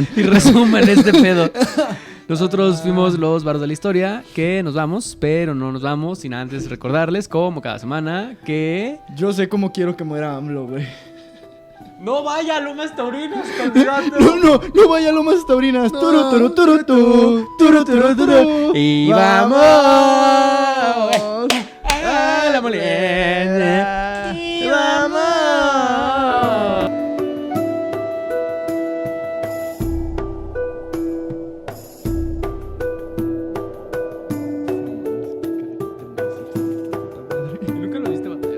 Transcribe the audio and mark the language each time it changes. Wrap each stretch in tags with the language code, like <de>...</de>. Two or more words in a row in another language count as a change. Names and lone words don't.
<es>Y resuman este pedo. Nosotros fuimos los Barros de la Historia, que nos vamos, pero no nos vamos sin antes recordarles, como cada semana, que... Yo sé cómo quiero que muera AMLO, güey. ¡No vaya a Lomas Taurinas, No vaya a Lomas Taurinas. Turu, turu, turu, turu, turu, turu. Y vamos a la molina. Y vamos. Nunca lo viste batallar.</es>